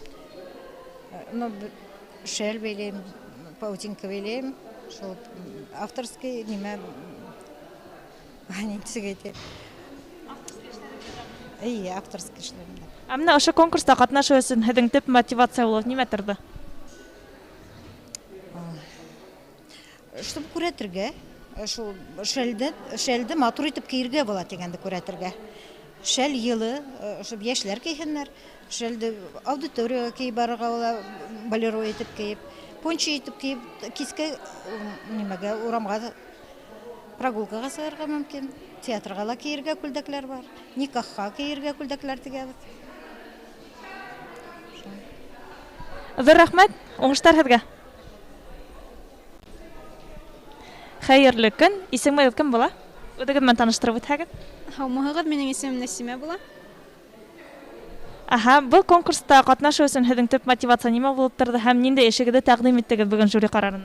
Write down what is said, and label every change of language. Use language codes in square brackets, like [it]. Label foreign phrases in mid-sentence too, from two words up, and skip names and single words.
[ba] Шәл бәйләйем, паутинка бәйләйем, шул авторский нимә авторский эшләремдә. Менә ошо конкурста катнашу өчен һеҙҙең төп мотивация булып нимә торҙо? Чтобы күрәтергә, шул шәлде матур итеп киергә була дигәнде күрәтергә. Шәл йылы, чтобы яшьләр киһеннәр, шәлде аудиторияга киеп барырга була, болеро итеп киеп, пончо итеп киеп, кискә нимәгә, урамга прогулкага сыгарга мөмкин. Театрга ла киергә күлдәкләр бар. Никахка киергә күлдәкләр тегәбез. Ҙур рәхмәт, уңыштар һеҙгә. Хәйерле көн. Исемегеҙ кем була? Үҙегеҙ менән таныштырып үтһәгеҙ. Һаумыһығыҙ, минең исемем Нәсимә була. Был конкурста катнашу өсөн һеҙҙең төп мотивация нимә булып торҙо һәм ниндәй эшегеҙҙе тәҡдим иттегеҙ бөгөн жюри ҡарарына?